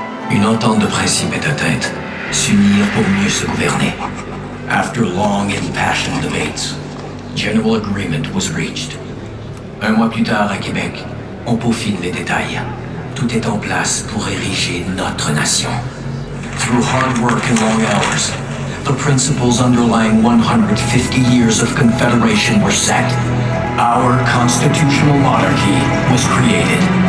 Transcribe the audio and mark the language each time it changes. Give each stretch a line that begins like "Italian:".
French: Une entente de principe est atteinte, s'unir pour mieux se gouverner.
English: After long impassioned debates, general agreement was reached.
French: Un mois plus tard à Québec, on peaufine les détails. Tout est en place pour ériger notre nation.
English: Through hard work and long hours, the principles underlying 150 years of Confederation were set. Our constitutional monarchy was created.